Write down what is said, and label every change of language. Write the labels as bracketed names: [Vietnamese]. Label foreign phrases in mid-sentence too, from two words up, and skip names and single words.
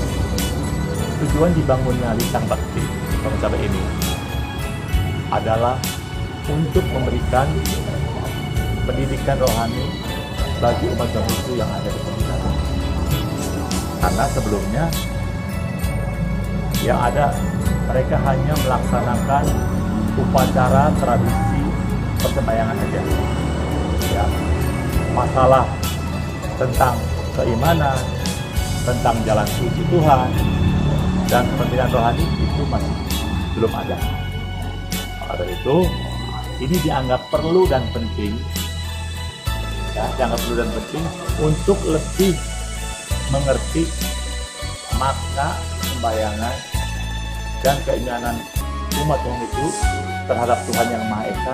[Indonesian] Tujuan dibangunnya Litang Bakti Pondok Cabe ini adalah untuk memberikan pendidikan rohani bagi umat Konghucu yang ada di Pondok Cabe. Karena sebelumnya yang ada mereka hanya melaksanakan upacara tradisi persembayangan saja. Ya, masalah tentang keimanan, tentang jalan suci Tuhan, dan kepentingan rohani itu masih belum ada. Maka dari itu, ini dianggap perlu dan penting, ya, dianggap perlu dan penting untuk lebih mengerti makna sembayangan dan keimanan umat Konghucu terhadap Tuhan Yang Maha Esa.